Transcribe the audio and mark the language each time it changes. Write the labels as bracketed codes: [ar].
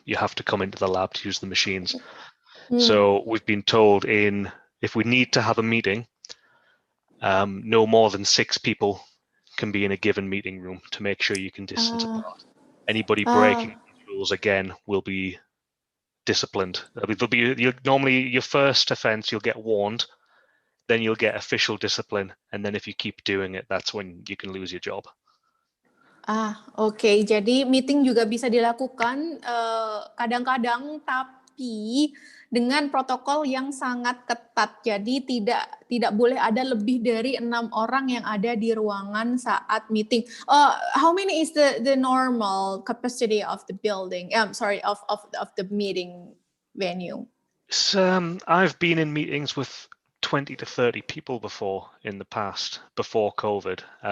[en] You have to come into the lab to use the machines. So we've been told if we need to have a meeting, no more than 6 people can be in a given meeting room to make sure you can distance apart. Anybody breaking these rules again will be disciplined. Normally your first offense, you'll get warned, then you'll get official discipline, and then if you keep doing it, that's when you can lose your job. [id] Oke. Jadi meeting juga bisa dilakukan kadang-kadang, tapi dengan protokol yang sangat ketat. Jadi tidak boleh ada lebih dari 6 orang yang ada di ruangan saat meeting. [en] How many is the normal capacity of the building? Of the meeting venue. I've been in meetings with 20 to 30 people before in the past, before COVID.